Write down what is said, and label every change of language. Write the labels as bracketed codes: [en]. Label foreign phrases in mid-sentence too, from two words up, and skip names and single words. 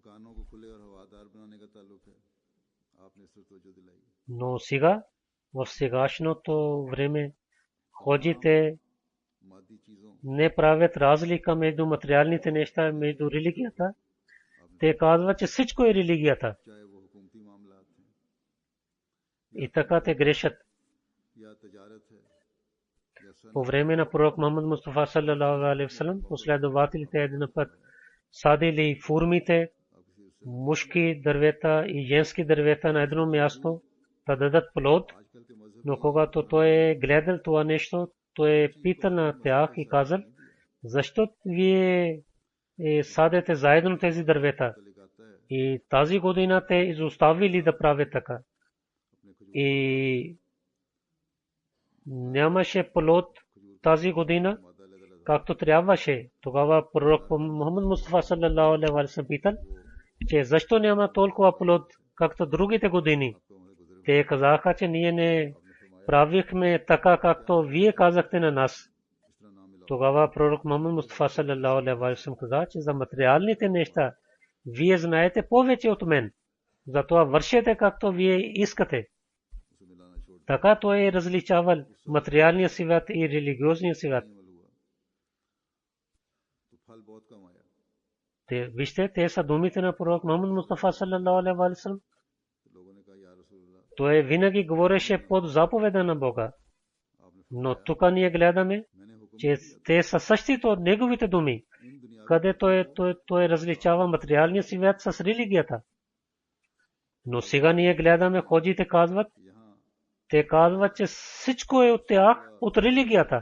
[bg] Но сега, в сегашното време, ходите не правят разлика между материалните неща, между религията. Те казват, че всичко е религията. И така те грешат. По време на пророк Мухаммад Мустафа [ar] صلى الله عليه وسلم, [bg] последователите един път садили фурмите, мушки дървета и женски дървета на едно място да дадат плод. Но когато той е гледал това нещо, той е питал на тях и казал, защо вие садете заедно тези дървета? И тази година те изоставили да правят така. И нямаше плод тази година, както трябваше. Тогава пророк Мухаммад Мустафа [ar] صلى الله عليه وسلم [bg] питал, че защо няма толкова плод, както другите години. Те казаха, че ние не правихме така, както вие казахте на нас. Тогава пророк Мухаммад Мустафа [ar] صلى الله عليه وسلم [bg] каза, че за материалните неща вие знаете повече от мен. Затова вършете както вие искате. Така той е различавал материалния свят и религиозния свят. Вижте, те са думите на пророк Мухаммад Мустафа [ar] صلى الله عليه وسلم. [bg] Той винаги говореше под заповеда на Бога. Но тук ние гледаме, че те са същите от неговите думи. къде той различава материалния свят с религията. Но сега ние гледаме, ходите казват, те казват, че всичко е от тях, от религията.